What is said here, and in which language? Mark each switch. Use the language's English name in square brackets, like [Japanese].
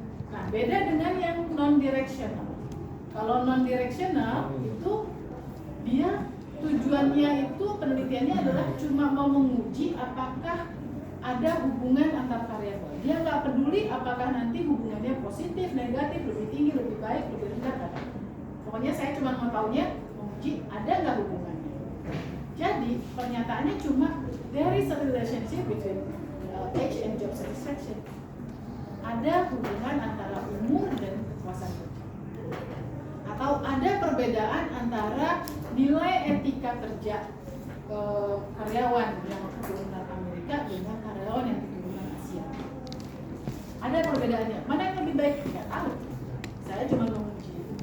[Indonesian] Nah, beda dengan yang non-directional. Kalau non-directional itu dia tujuannya itu penelitiannya adalah cuma mau menguji apakah ada hubungan antar variabel. Dia nggak peduli apakah nanti hubungannya positif, negatif, lebih tinggi, lebih baik, lebih rendah, kan? Pokoknya saya cuma mau taunya menguji ada nggak hubungannya. Jadi pernyataannya cuma [English] there is a relationship between age and job satisfaction. [Indonesian] Ada hubungan antara umur dan kepuasan kerja. Atau ada perbedaan antara nilai etika kerja karyawan yang keturunan Amerika dengan karyawan yang keturunan Asia. Ada perbedaannya. Mana yang lebih baik? Tidak tahu. Saya cuma menguji.